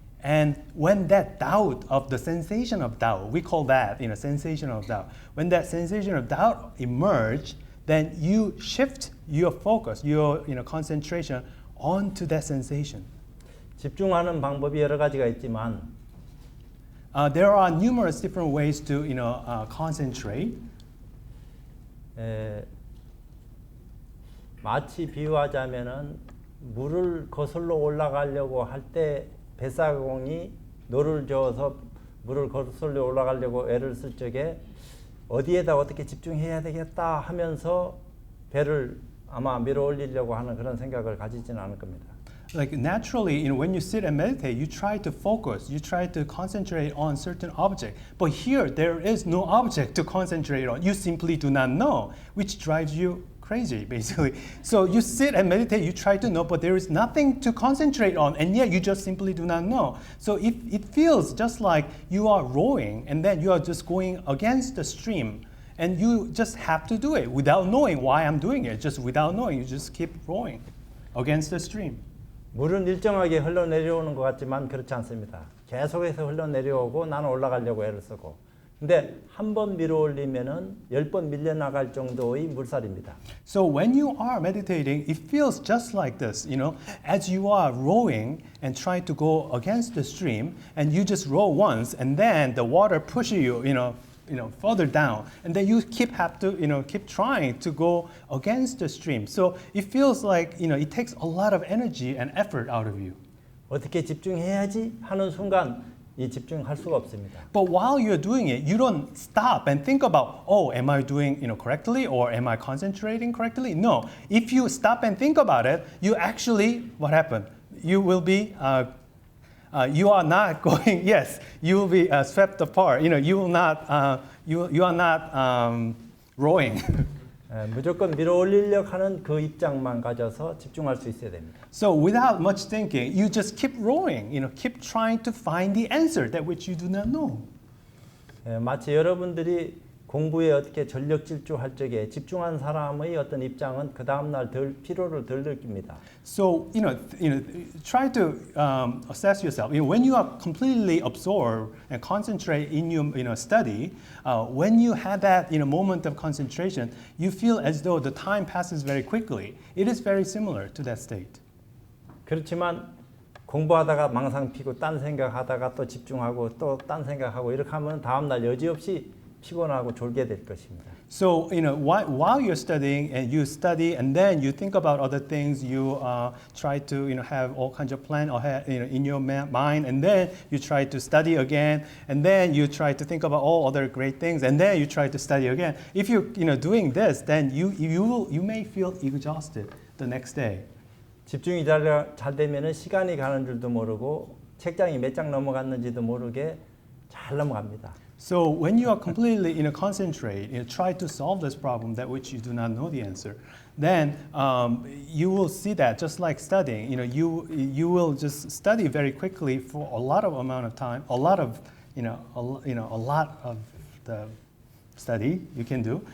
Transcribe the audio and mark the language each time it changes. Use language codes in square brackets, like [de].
[en] And when that doubt of the sensation of doubt, we call that sensation of doubt. When that sensation of doubt emerge, then you shift your focus, your concentration onto that sensation. [ko] 집중하는 방법이 여러 가지가 있지만 [en] there are numerous different ways to concentrate. [ko] 마치 비유하자면은 물을 거슬러 올라가려고 할 때 뱃사공이 노를 저어서 물을 거슬러 올라가려고 애를 쓸 적에 어디에다 어떻게 집중해야 되겠다 하면서 배를 아마 밀어 올리려고 하는 그런 생각을 가지지는 않을 겁니다. [en] Like naturally, when you sit and meditate, you try to focus, you try to concentrate on certain object. But here, there is no object to concentrate on. You simply do not know, which drives you crazy, basically. So you sit and meditate, you try to know, but there is nothing to concentrate on, and yet you just simply do not know. So if it feels just like you are rowing, and then you are just going against the stream, and you just have to do it without knowing why I'm doing it. Just without knowing, you just keep rowing against the stream. [ko] 물은 일정하게 흘러내려오는 것 같지만 그렇지 않습니다. 계속해서 흘러내려오고 나는 올라가려고 애를 쓰고. 근데 한 번 밀어 올리면은 10번 밀려나갈 정도의 물살입니다. [en] So when you are meditating, it feels just like this, as you are rowing and trying to go against the stream, and you just row once, and then the water pushes you, further down, and then you keep trying to go against the stream. So it feels like it takes a lot of energy and effort out of you. [ko] 어떻게 집중해야지 하는 순간 이 집중할 수가 없습니다. [en] But while you're doing it, you don't stop and think about, oh, am I doing correctly, or am I concentrating correctly? No. If you stop and think about it, you actually, what happened? You will be you are not going. Yes, you will be swept apart. You will not. You are not rowing. [ko] 무조건 밀어 올리려고 하는 그 입장만 가져서 집중할 수 있어야 됩니다. [en] So without much thinking, you just keep rowing. Keep trying to find the answer that which you do not know. [ko] 마치 여러분들이 공부에 어떻게 전력 질주할 적에 집중한 사람의 어떤 입장은 그 다음 날 피로를 덜 느낍니다. [en] So try to assess yourself. When you are completely absorbed and concentrate in your study, when you have that moment of concentration, you feel as though the time passes very quickly. It is very similar to that state. [ko] 그렇지만 공부하다가 망상 피고 딴 생각하다가 또 집중하고 또 딴 생각하고 이렇게 하면 다음 날 여지없이 피곤하고 졸게 될 것입니다. [en] So while you're studying and you study and then you think about other things, you try to have all kinds of plan in your mind, and then you try to study again, and then you try to think about all other great things, and then you try to study again. If you're doing this, then you may feel exhausted the next day. [ko] 집중이 잘 되면은 시간이 가는 줄도 모르고 책장이 몇 장 넘어갔는지도 모르게 잘 넘어갑니다. [en] So when you are completely concentrate, try to solve this problem that which you do not know the answer, then you will see that just like studying, you will just study very quickly for a lot of amount of time, a lot of the study you can do.